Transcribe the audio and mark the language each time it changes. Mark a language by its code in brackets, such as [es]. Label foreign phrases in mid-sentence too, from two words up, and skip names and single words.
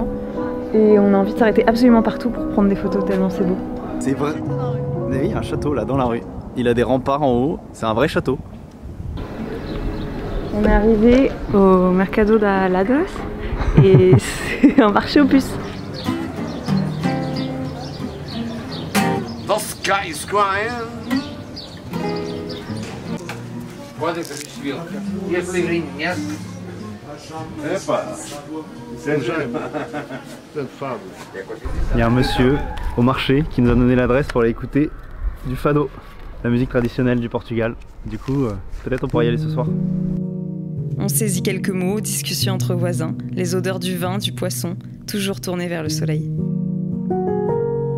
[fr] Et on a envie de s'arrêter absolument partout pour prendre des photos tellement c'est beau. C'est vrai. Il y a un château là dans la rue. Il a des remparts en haut, c'est un vrai château. On est arrivé au Mercado da Lagoas et c'est un marché aux puces. [en] The sky is crying. [pt] Pode assistir. Esse livrinho, conhece? Epa! [fr] Il y a un monsieur au marché qui nous a donné l'adresse pour aller écouter du fado, la musique traditionnelle du Portugal. Du coup, peut-être on pourrait y aller ce soir. On saisit quelques mots, discussions entre voisins, les odeurs du vin, du poisson, toujours tournées vers le soleil.